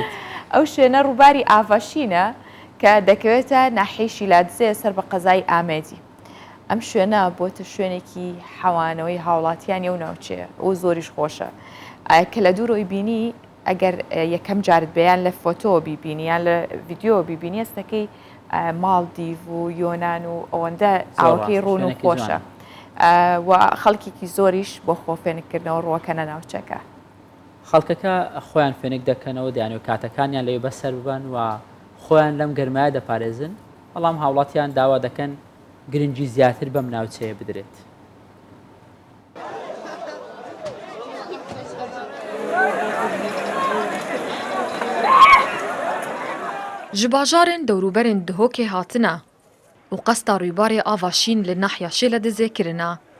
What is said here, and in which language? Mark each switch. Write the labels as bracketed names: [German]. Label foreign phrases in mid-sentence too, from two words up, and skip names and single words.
[Central Kurdish] ئەو شوێنە ڕووباری ئاڤاشینە کە دەکەوێتە ناحیەی لادزێ سەر بە قەزای ئامێدی ئەم شوێنە بۆتە شوێنێکی حەوانەوەی هاوڵاتیانی و ناوچەیە ئەو زۆریش خۆشە کە لە دوورۆی بینی ئەگەر یەکەم جارت بەیان لە فۆتۆ بیبینی یان لە ڤیددیۆ بیبینی ئێستەکەی ماڵدیڤ و یۆناان و ئەوەندە ئاوەکەی ڕوون و خۆشە و خەڵکێکی زۆریش بۆ خۆفێنکردنەوە ڕوەکەنە ناوچەکە خەڵکەکە خۆیان فێنێک دەکەنەوە دەیانەوە کاتەکانیان لەوێ بەسەر ببن و خۆیان لەم گەرمایە دەپارێزن بەڵام هاوڵاتیان داوا دەکەن گرنگی زیاتر بەم ناوچەیە بدرێت [Kurdish] ji bajarên dewrûberên Duhokê hatine û qesta rûybarê Avaşîn li nahiya Şêledizê kirine.